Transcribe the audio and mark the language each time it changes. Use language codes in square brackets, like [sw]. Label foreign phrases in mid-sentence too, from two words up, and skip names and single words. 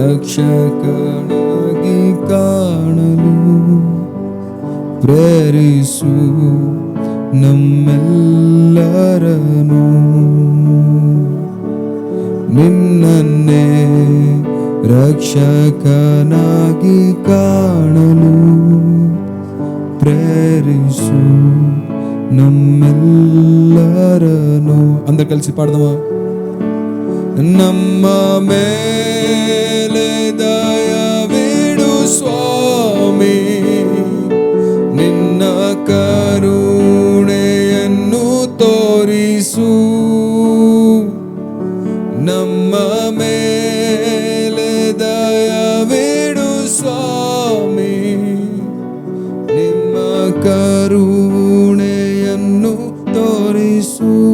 [kn] ರಕ್ಷಕನಾಗಿ ಕಾಣಲು ಪ್ರೇರಿಸು ನಮ್ಮೆಲ್ಲರನು. ನಿನ್ನನ್ನೇ ರಕ್ಷಕನಾಗಿ ಕಾಣಲು ಪ್ರೇರಿಸು ನಮ್ಮೆಲ್ಲರನು. [te] అందరు కలిసి పాడదామా? [kn] ನಮ್ಮ ಮೇಲೆ ದಯವಿಡು ಸ್ವಾಮಿ, ನಿನ್ನ ಕರುಣೆಯನ್ನು ತೋರಿಸು. ನಮ್ಮ ಮೇಲೆ ದಯವಿಡು ಸ್ವಾಮಿ, ನಿಮ್ಮ ಕರುಣೆಯನ್ನು ತೋರಿಸು.